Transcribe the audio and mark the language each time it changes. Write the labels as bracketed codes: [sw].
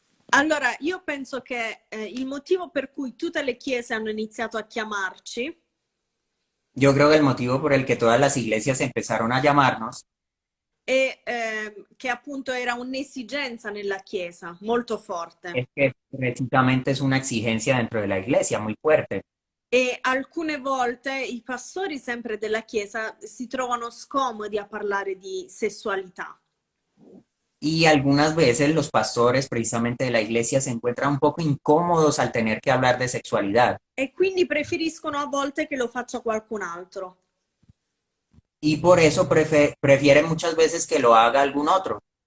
[it] Allora, io penso che il motivo per cui tutte le chiese hanno iniziato a chiamarci [es] Yo creo que el motivo por el que todas las iglesias empezaron a llamarnos [it] è che appunto era un'esigenza nella chiesa molto forte. [es] es que precisamente es una exigencia dentro de la iglesia muy fuerte. [it] E alcune volte i pastori sempre della chiesa si trovano scomodi a parlare di sessualità. [es] Y algunas veces los pastores precisamente de la iglesia se encuentran un poco incómodos al tener que hablar de sexualidad. [it] e quindi preferiscono a volte che lo faccia qualcun altro. [es] Y por eso prefieren muchas veces que lo haga algún otro.